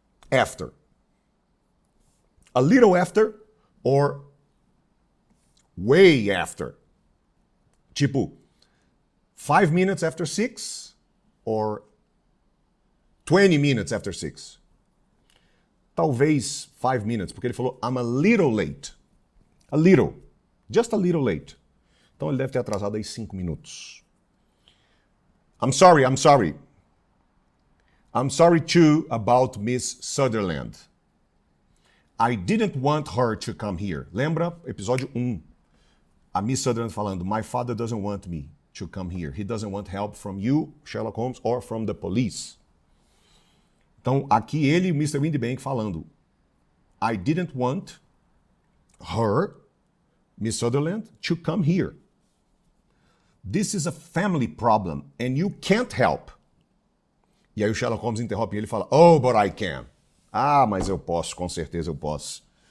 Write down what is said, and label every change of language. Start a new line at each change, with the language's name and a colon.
English: After. A little after or way after?
Portuguese: Tipo,
English: 5 minutes after 6 or 20 minutes after 6?
Portuguese: Talvez
English: 5 minutes,
Portuguese: porque ele falou,
English: I'm a little late. A little. Just a little late.
Portuguese: Então ele deve ter atrasado aí 5 minutos.
English: I'm sorry. I'm sorry too about Miss Sutherland. I didn't want her to come here.
Portuguese: Lembra? Episódio 1.
English: A Miss Sutherland
Portuguese: falando,
English: my father doesn't want me to come here. He doesn't want help from you, Sherlock Holmes, or from the police.
Portuguese: Então, aqui ele e o Mr. Windibank falando,
English: I didn't want her,
Portuguese: Miss Sutherland,
English: to come here. This is a family problem and you can't help.
Portuguese: E aí o Sherlock Holmes interrompe ele e fala,
English: oh, but I can.
Portuguese: Ah, mas eu posso, com certeza eu posso.